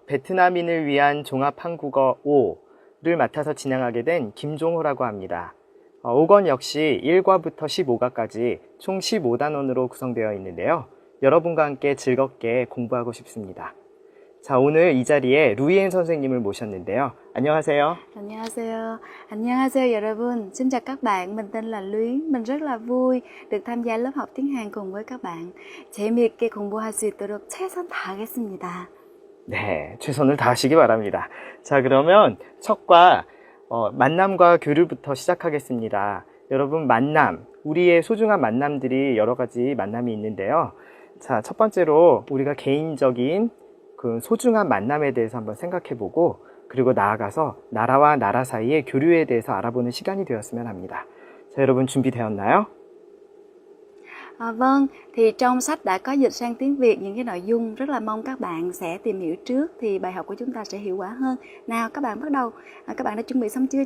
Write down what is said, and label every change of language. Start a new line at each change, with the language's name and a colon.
Korean: 베트남인을 위한 종합한국어 5를 맡아서 진행하게 된 김종호라고 합니다. 5권 역시 1과부터 15과까지 총 15단원으로 구성되어 있는데요. 여러분과 함께 즐겁게 공부하고 싶습니다. 자, 오늘 이 자리에 루이엔 선생님을 모셨는데요. 안녕하세요. Annyeonghaseyo. Annyeonghaseyo 여러분.
Vietnamese: Xin chào các bạn, mình tên là Luyến. Mình rất là vui được tham gia lớp học tiếng Hàn cùng với các bạn.
Korean: 재미있게 공부할 수 있도록 최선 다하겠습니다. 네, 최선을 다하시기 바랍니다. 자, 그러면 첫과 만남과 교류부터 시작하겠습니다. 여러분, 만남, 우리의 소중한 만남들이 여러 가지 만남이 있는데요. 자, 첫 번째로 우리가 개인적인 그 소중한 만남에 대해서 한번 생각해보고, 그리고 나아가서 나라와 나라 사이의 교류에 대해서 알아보는 시간이 되었으면 합니다. 자, 여러분 준비되었나요?
Vietnamese: Vâng, thì trong sách đã có dịch sang tiếng Việt những cái nội dung, rất là mong các bạn sẽ tìm hiểu trước thì bài học của chúng ta sẽ hiệu quả hơn. Nào các bạn bắt đầu, các bạn đã chuẩn bị xong chưa?